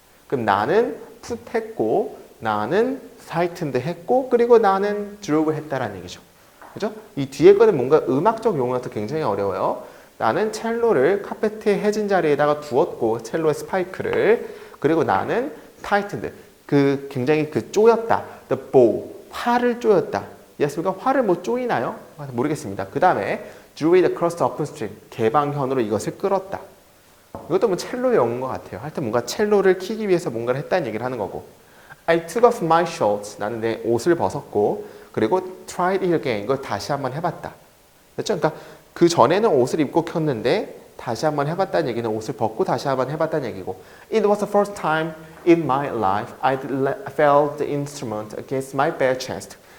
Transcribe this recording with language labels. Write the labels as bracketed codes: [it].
[ko] 그럼 나는 put 했고 나는 frightened 했고 그리고 나는 drove 했다라는 얘기죠. 그죠? 이 뒤에 거는 뭔가 음악적 용어라서 굉장히 어려워요. 나는 첼로를 카페트의 해진 자리에다가 두었고 첼로의 스파이크를 그리고 나는 tightened 그 굉장히 쪼였다. [en] the bow [ko] 활을 쪼였다. 이해했습니까? 활을 뭐 쪼이나요? 모르겠습니다. 그 다음에 [en] drew it across the open stream [ko] 개방현으로 이것을 끌었다. 이것도 뭐 첼로의 영어인 것 같아요. 하여튼 뭔가 첼로를 키기 위해서 뭔가를 했다는 얘기를 하는 거고 [en] I took off my shorts [ko] 나는 내 옷을 벗었고 그리고 [en] tried it again [ko] 이걸 다시 한번 해봤다. 그렇죠? 그러니까 그 전에는 옷을 입고 켰는데 다시 한번 해봤다는 얘기는 옷을 벗고 다시 한번 해봤다는 얘기고 [en] It was the first time in my life I felt the instrument against my bare chest.